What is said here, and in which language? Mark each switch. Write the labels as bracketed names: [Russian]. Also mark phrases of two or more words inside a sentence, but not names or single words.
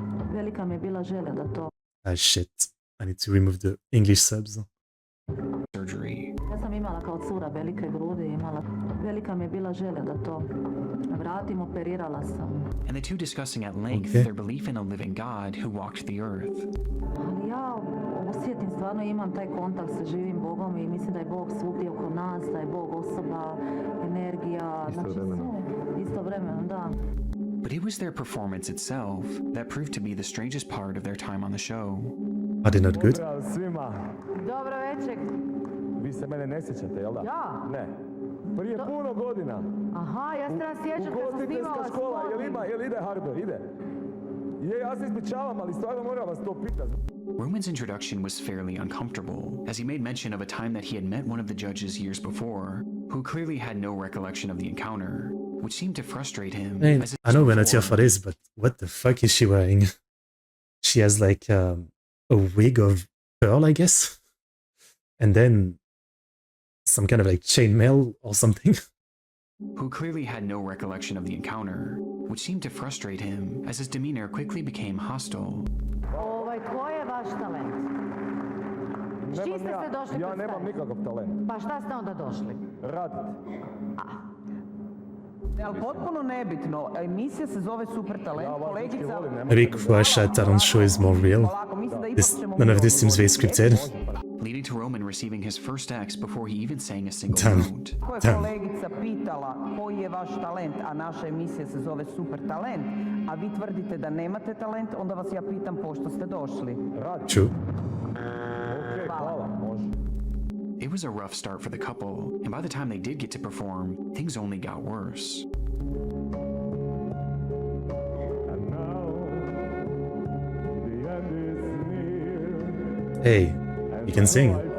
[English] Ah shit, I need to remove the English subs. Surgery. And the two discussing at length their belief in a living God who walked the earth. [Croatian] Osjetim, stvarno imam taj kontakt sa živim Bogom I mislim da je Bog svugdje oko nas, da je Bog osoba, energija, znači istovremeno, da. [English] But it was their performance itself that proved to be the strangest part of their time on the show. Are they not good? [Croatian] Dobro večer. Vi se mene ne sjećate, jel da? Ja? Ne. Prije puno godina. Aha, ja se nas sjećam kad sam snimala škola, jel ide hardware, ide? Je, ja se ispričavam, ali stvarno moram vas to pitati. [English] Roman's introduction was fairly uncomfortable, as he made mention of a time that he had met one of the judges years before, who clearly had no recollection of the encounter, which seemed to frustrate him. I know we're not here for this, but what the fuck is she wearing? She has like a wig of pearl, I guess? And then some kind of like chainmail or something. Who clearly had no recollection of the encounter, which seemed to frustrate him, as his demeanor quickly became hostile. [Croatian] Ko je vaš talent? S čim ste se došli Ja nemam nikakav talent. Pa šta ste onda došli? Radit. Ali potpuno nebitno, emisija se zove Super Talent, kolegica... [English] Maybe Croatia talent show is more real. None of this seems very scripted. Leading to Roman receiving his first X before he even sang a single note. [Croatian] Ko je kolegica pitala koji je vaš talent, a naša emisija se zove Super Talent, a vi tvrdite da nemate talent, onda vas ja pitam pošto ste došli. [English] True. [Croatian] Hvala, može. [English] It was a rough start for the couple, and by the time they did get to perform, things only got worse. Hey, you can sing.